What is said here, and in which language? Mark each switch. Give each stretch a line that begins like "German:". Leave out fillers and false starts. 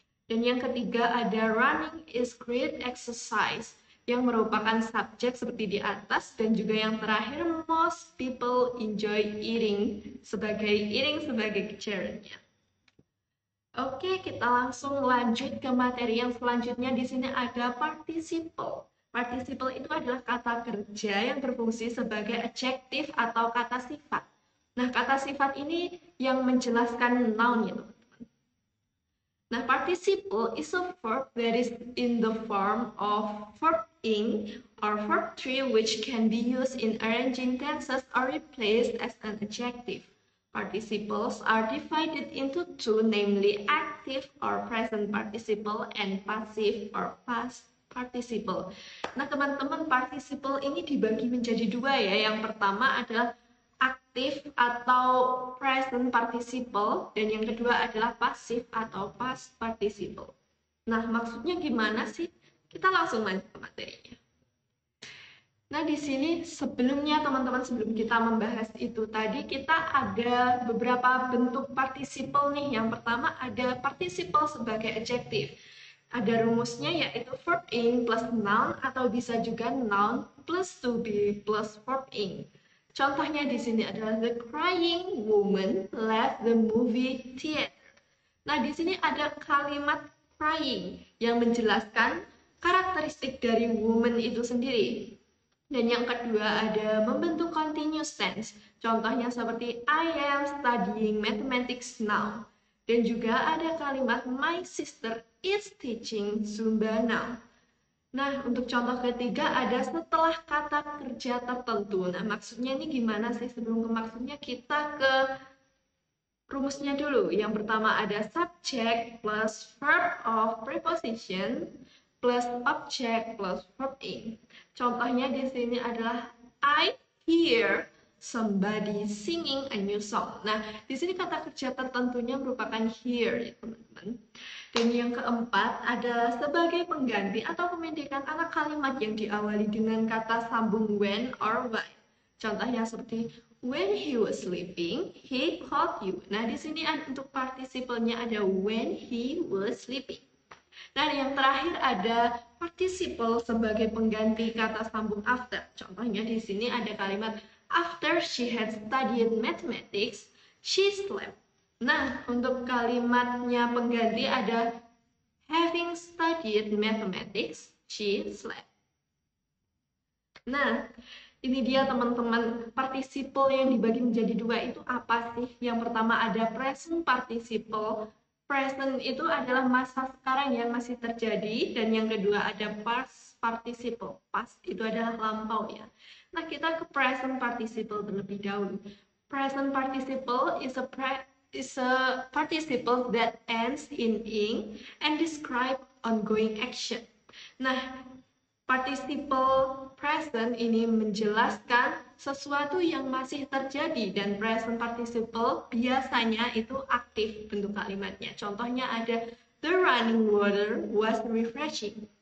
Indonesian: Dan yang ketiga ada
English: running is great exercise,
Indonesian: yang merupakan subjek seperti di atas, dan juga yang terakhir
English: most people enjoy eating
Indonesian: sebagai gerundnya. Oke, kita langsung lanjut ke materi yang selanjutnya. Di sini ada participle. Participle itu adalah kata kerja yang berfungsi sebagai adjektif atau kata sifat. Nah, kata sifat ini yang menjelaskan noun ya, teman-teman.
English: Nah, participle is a verb that is in the form of verb ing or verb tree which can be used in arranging tenses or replaced as an adjective. Participles are divided into two, namely active or present participle and passive or past participle.
Indonesian: Nah, teman-teman, participle ini dibagi menjadi dua ya. Yang pertama adalah aktif atau present participle, dan yang kedua adalah pasif atau past participle. Nah, maksudnya gimana sih? Kita langsung lanjut ke materinya. Nah, di sini sebelumnya teman-teman, sebelum kita membahas itu tadi, kita ada beberapa bentuk participle nih. Yang pertama ada participle sebagai adjektif. Ada rumusnya, yaitu verb ing plus noun atau bisa juga noun plus to be plus verb ing. Contohnya di sini adalah
English: the crying woman left the movie theater.
Indonesian: Nah, di sini ada kalimat crying yang menjelaskan karakteristik dari woman itu sendiri. Dan yang kedua ada membentuk continuous tense. Contohnya seperti
English: I am studying mathematics now.
Indonesian: Dan juga ada kalimat
English: my sister is teaching Zumba now.
Indonesian: Nah, untuk contoh ketiga ada setelah kata kerja tertentu. Nah, maksudnya ini gimana sih? Sebelum ke maksudnya kita ke rumusnya dulu. Yang pertama ada
English: subject plus verb of preposition plus object plus verb in.
Indonesian: Contohnya di sini adalah
English: I hear somebody singing a new song.
Indonesian: Nah, di sini kata kerja tertentunya merupakan hear ya, teman-teman. Dan yang keempat adalah sebagai pengganti atau pemendekan anak kalimat yang diawali dengan kata sambung
English: when or why.
Indonesian: Contohnya seperti
English: when he was sleeping, he called you.
Indonesian: Nah, di sini untuk participalnya ada
English: when he was sleeping.
Indonesian: Nah, yang terakhir ada participle sebagai pengganti kata sambung after. Contohnya di sini ada kalimat
English: after she had studied mathematics, she slept.
Indonesian: Nah, untuk kalimatnya pengganti ada
English: having studied mathematics, she slept.
Indonesian: Nah, ini dia teman-teman, participle yang dibagi menjadi dua itu apa sih? Yang pertama ada present participle. Present itu adalah masa sekarang yang masih terjadi, dan yang kedua ada past participle. Past itu adalah lampau ya. Nah, kita ke present participle terlebih dahulu.
English: Present participle is a participle that ends in ing and describe ongoing action.
Indonesian: Nah, participle present ini menjelaskan sesuatu yang masih terjadi, dan present participle biasanya itu aktif bentuk kalimatnya. Contohnya ada
English: the running water was refreshing.